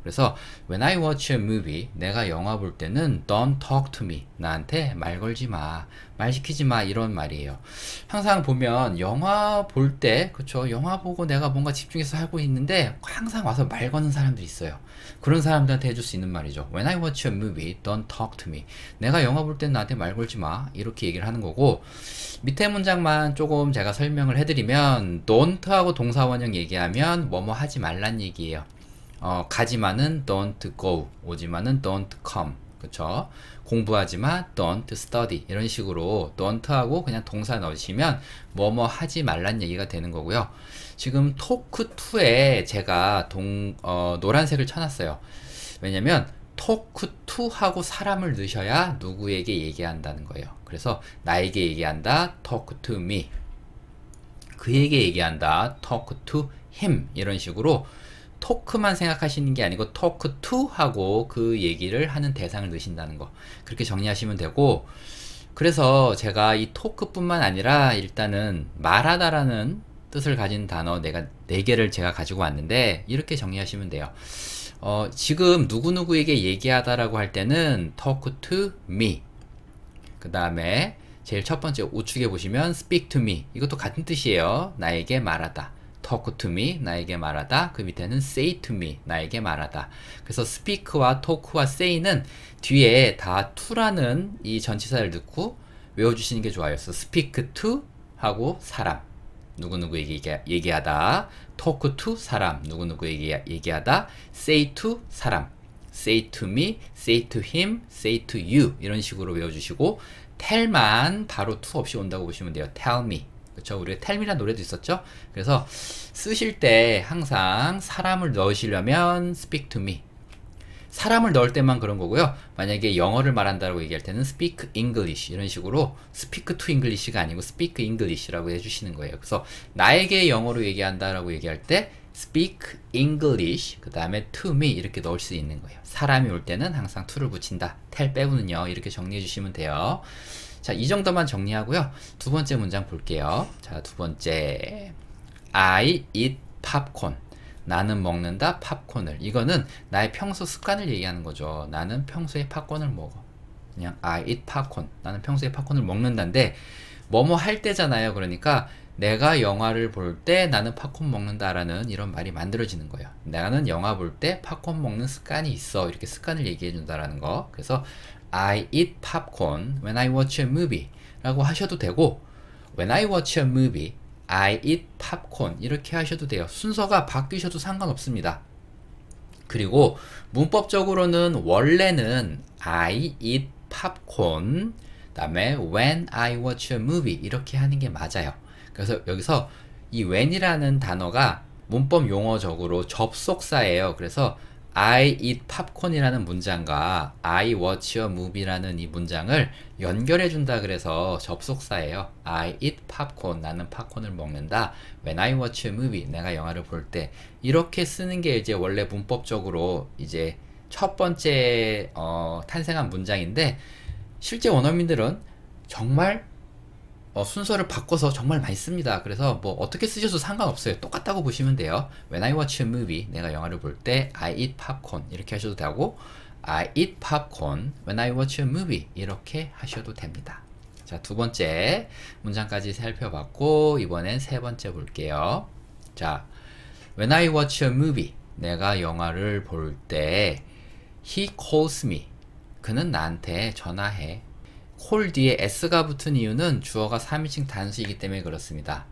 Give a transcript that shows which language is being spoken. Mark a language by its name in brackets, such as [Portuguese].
[Korean] 그래서 [English] when I watch a movie [Korean] 내가 영화 볼 때는 [English] don't talk to me [Korean] 나한테 말 걸지 마, 말 시키지 마 이런 말이에요. 항상 보면 영화 볼 때 그쵸 영화 보고 내가 뭔가 집중해서 하고 있는데 항상 와서 말 거는 사람들이 있어요. 그런 사람들한테 해줄 수 있는 말이죠. [English] When I watch a movie, don't talk to me. [Korean] 내가 영화 볼 땐 나한테 말 걸지 마. 이렇게 얘기를 하는 거고 밑에 문장만 조금 제가 설명을 해드리면 don't하고 동사원형 얘기하면 뭐뭐 하지 말란 얘기예요. 가지마는 [English] don't go, [Korean] 오지마는 [English] don't come. [Korean] 그쵸? 공부하지마, [English] don't study. [Korean] 이런 식으로 don't하고 그냥 동사 넣으시면 뭐뭐 하지 말란 얘기가 되는 거고요. 지금 토크 2에 제가 노란색을 쳐놨어요. 왜냐면 토크 투 하고 사람을 넣으셔야 누구에게 얘기한다는 거예요. 그래서 나에게 얘기한다, [English] talk to me. [Korean] 그에게 얘기한다, [English] talk to him. [Korean] 이런 식으로 토크만 생각하시는 게 아니고 talk to 하고 그 얘기를 하는 대상을 넣으신다는 거. 그렇게 정리하시면 되고 그래서 제가 이 토크뿐만 아니라 일단은 말하다라는 뜻을 가진 단어 내가 4개를 제가 가지고 왔는데 이렇게 정리하시면 돼요. 지금 누구누구에게 얘기하다라고 할 때는 [English] talk to me. [Korean] 그 다음에 제일 첫 번째 우측에 보시면 [English] speak to me. [Korean] 이것도 같은 뜻이에요. 나에게 말하다. [English] talk to me. [Korean] 나에게 말하다. 그 밑에는 [English] say to me. [Korean] 나에게 말하다. 그래서 speak와 talk와 say는 뒤에 다 to라는 이 전치사를 넣고 외워주시는 게 좋아요. 그래서 [English] speak to [Korean] 하고 사람. 누구누구에게 얘기하다. [English] talk to [Korean] 사람, 누구누구에게 얘기하다. say to 사람, [English] say to me, say to him, say to you [Korean] 이런 식으로 외워주시고 tell만 바로 to 없이 온다고 보시면 돼요. [English] tell me. [Korean] 그쵸? 우리가 tell me란 노래도 있었죠? 그래서 쓰실 때 항상 사람을 넣으시려면 [English] speak to me. [Korean] 사람을 넣을 때만 그런 거고요. 만약에 영어를 말한다고 얘기할 때는 [English] speak English [Korean] 이런 식으로 [English] speak to English [Korean] 가 아니고 speak English라고 해주시는 거예요. 그래서 나에게 영어로 얘기한다라고 얘기할 때 [English] speak English [Korean] 그 다음에 to me 이렇게 넣을 수 있는 거예요. 사람이 올 때는 항상 to를 붙인다. tell 빼고는요. 이렇게 정리해 주시면 돼요. 자, 이 정도만 정리하고요. 두 번째 문장 볼게요. 자, 두 번째 [English] I eat popcorn. [Korean] 나는 먹는다 팝콘을. 이거는 나의 평소 습관을 얘기하는 거죠. 나는 평소에 팝콘을 먹어. 그냥 [English] I eat popcorn. [Korean] 나는 평소에 팝콘을 먹는다인데 뭐뭐 할 때잖아요. 그러니까 내가 영화를 볼 때 나는 팝콘 먹는다라는 이런 말이 만들어지는 거예요. 나는 영화 볼 때 팝콘 먹는 습관이 있어. 이렇게 습관을 얘기해 준다라는 거. [English] 그래서 I eat popcorn when I watch a movie [Korean] 라고 하셔도 되고 [English] when I watch a movie I eat popcorn [Korean] 이렇게 하셔도 돼요. 순서가 바뀌셔도 상관없습니다. 그리고 문법적으로는 원래는 [English] I eat popcorn [Korean] 다음에 [English] when I watch a movie [Korean] 이렇게 하는 게 맞아요. 그래서 여기서 이 when이라는 단어가 문법 용어적으로 접속사예요. 그래서 [English] I eat popcorn [Korean] 이라는 문장과 [English] I watch a movie [Korean] 라는 이 문장을 연결해 준다 그래서 접속사예요. [English] I eat popcorn. [Korean] 나는 팝콘을 먹는다. [English] When I watch a movie. [Korean] 내가 영화를 볼 때. 이렇게 쓰는 게 이제 원래 문법적으로 이제 첫 번째 탄생한 문장인데 실제 원어민들은 정말 순서를 바꿔서 정말 많이 씁니다. 그래서 뭐 어떻게 쓰셔도 상관없어요. 똑같다고 보시면 돼요. [English] When I watch a movie, [Korean] 내가 영화를 볼 때 [English] I eat popcorn [Korean] 이렇게 하셔도 되고 [English] I eat popcorn when I watch a movie [Korean] 이렇게 하셔도 됩니다. 자, 두 번째 문장까지 살펴봤고 이번엔 세 번째 볼게요. [English] 자, When I watch a movie, [Korean] 내가 영화를 볼 때 [English] He calls me, [Korean] 그는 나한테 전화해. call 뒤에 s가 붙은 이유는 주어가 3인칭 단수이기 때문에 그렇습니다.